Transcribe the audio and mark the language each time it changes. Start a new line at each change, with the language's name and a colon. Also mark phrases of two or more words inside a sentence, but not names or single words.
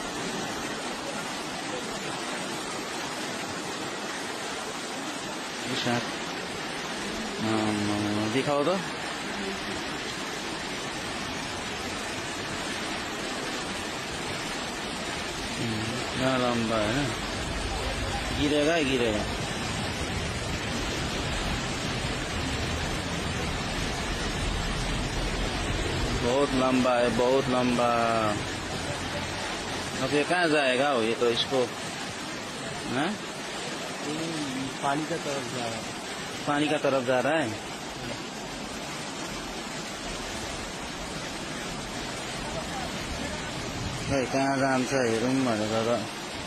Hindi: दिखाओ त यहाँ लम्बा है ना, गिरेगा ही गिरेगा। बहुत लंबा है, बहुत लंबा। अब ये कहाँ जाएगा हो, ये तो इसको है? पानी का तरफ जा रहा है। पानी का तरफ जा रहा है।
Nepali: कहाँ जान्छ हेरौँ भनेर